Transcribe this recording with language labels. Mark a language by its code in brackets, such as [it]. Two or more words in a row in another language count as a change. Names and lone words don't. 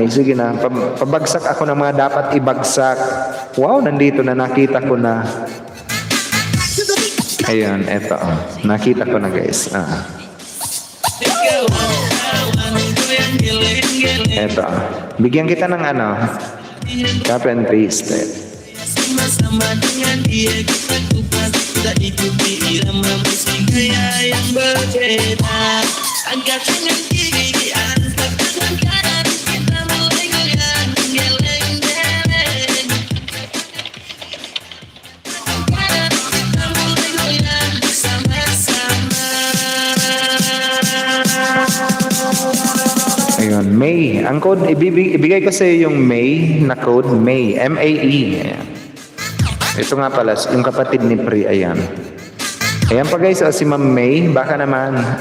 [tl] Sige na, pabagsak ako ng mga dapat ibagsak. Wow, nandito na, nakita ko na. Ayun, eto. Nakita ko na guys. Eto. Bigyan kita ng [en] Copy and paste. [id] Sama-sama dengan dia kita kupas tak ikuti irama musik gaya yang berbeda. Angkat tangan kiri, angkat tangan kanan, kita mulai goyang geleng-geleng. Kita mulai goyang bersama-sama. [tl] Ayun, May. Ang code, ibigay ko sa iyo yung May na code, May. M-A-E. Ayan. Ito nga pala, yung kapatid ni Pri. Ayan. Ayan pa guys, si Ma'am May. Baka naman.